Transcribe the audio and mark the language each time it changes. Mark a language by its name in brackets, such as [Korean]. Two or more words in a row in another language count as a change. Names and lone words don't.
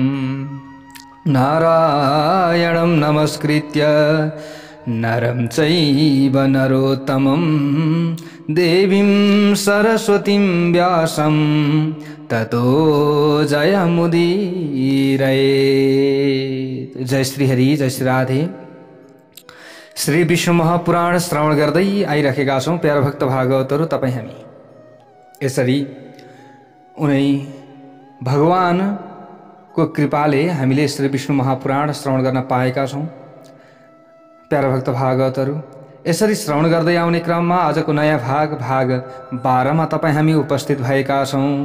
[Sanskrit] नारायणं नमस्कृत्य नरं चैव नरोत्तमं देवीं सरस्वतीं व्यासं ततो जयमुदीरयेत्। [Nepali] जय श्री हरि, जय श्री राधे। श्री विष्णु महापुराण श्रवण गर्दै आइरहेका छौं प्यारा भक्त भागवतहरु। तपाई हामी यसरी उनै भगवान को कृपाले हामीले श्री विष्णु महापुराण श्रवण गर्न पाएका छौं। प्यारा भक्त भागवतहरु, यसरी श्रवण गर्दै आउने क्रममा आजको नयाँ भाग 12 मा तपाई हामी उपस्थित भएका छौं।